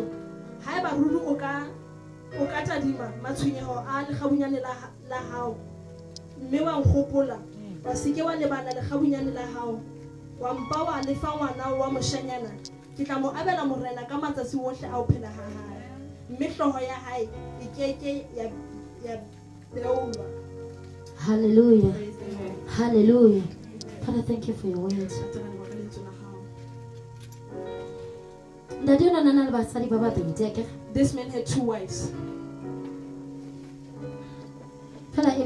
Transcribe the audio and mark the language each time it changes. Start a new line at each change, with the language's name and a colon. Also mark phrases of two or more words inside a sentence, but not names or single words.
Southern Sotho: Ha eba ruru o ka tadima matshwenyeho a lekgabunyane la hao mme wa nkgopola wa seke wa lebala lekgabunyane la hao wa mpa wa lefa ngwana wa moshanyana, ke tla mo abela morena ka matsatsi ohle a o phela ha hae mme hloho ya hae e keke ya beolwa.
English: Hallelujah. Hallelujah. Father, thank you for your word. This man had 2 wives. But